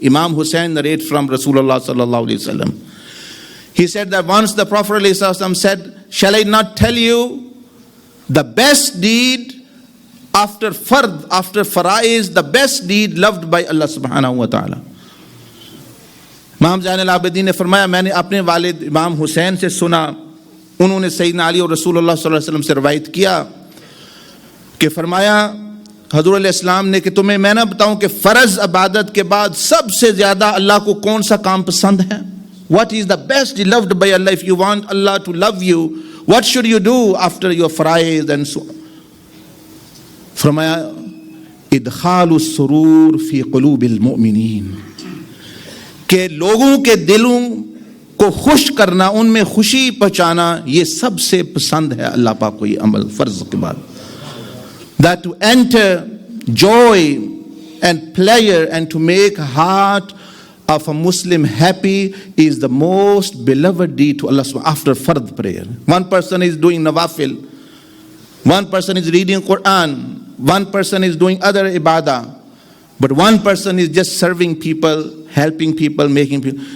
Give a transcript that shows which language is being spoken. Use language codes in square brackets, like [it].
[en] Imam Hussein narrates from Rasulullah sallallahu alaihi wasallam. He said that once the Prophet ﷺ said, shall I not tell you the best deed after fard, after faraiz, the best deed loved by Allah subhanahu wa ta'ala. [ur] امام زین العابدین نے فرمایا میں نے اپنے والد امام حسین سے سنا، انہوں نے سیدنا علی اور رسول اللہ صلی اللہ علیہ وسلم سے روایت کیا کہ فرمایا حضور علیہ السلام نے کہ تمہیں میں نہ بتاؤں کہ فرض عبادت کے بعد سب سے زیادہ اللہ کو کون سا کام پسند ہے؟ [en] What is the best loved by Allah? If you want Allah to love you, what should you do after your faraiz and so on? [ur] فرمایا [ar] ادخال السرور فی قلوب المؤمنین، [ur] کہ لوگوں کے دلوں کو خوش کرنا، ان میں خوشی پہنچانا، یہ سب سے پسند ہے اللہ پاک کو یہ عمل فرض کے بعد. [en] That to enter joy and pleasure and to make heart of a Muslim happy is the most beloved deed to Allah after fard prayer. One person is doing nawafil, one person is reading Quran, one person is doing other ibadah, but one person is just serving people, helping people, making people.